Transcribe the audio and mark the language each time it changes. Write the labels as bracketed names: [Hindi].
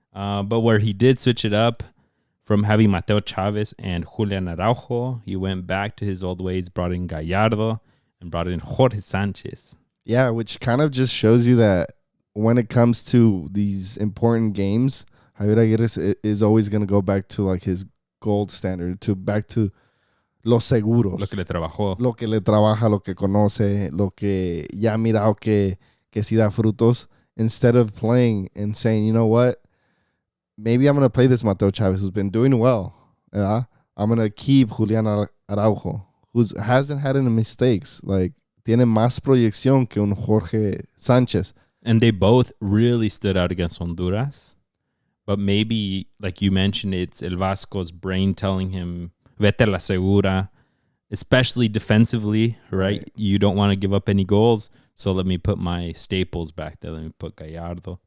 [English] But where he did switch it up from having Mateo Chavez and Julian Araujo, he went back to his old ways, brought in Gallardo, and brought in Jorge Sanchez. Yeah, which kind of just shows you that when it comes to these important games, Javier Aguirre is always going to go back to like his gold standard, back to los seguros. [Spanish] Lo que le trabajó. Lo que le trabaja, lo que conoce, lo que ya ha mirado que sí da frutos. [English] Instead of playing and saying, you know what, maybe I'm going to play this Mateo Chavez who's been doing well. I'm going to keep Julian Araujo, who hasn't had any mistakes. [Spanish] Like, tiene más proyección que un Jorge Sanchez. [English] And they both really stood out against Honduras. But maybe, like you mentioned, it's El Vasco's brain telling him, vete la segura, especially defensively, right? You don't want to give up any goals. So let me put my staples back there. Let me put Gallardo.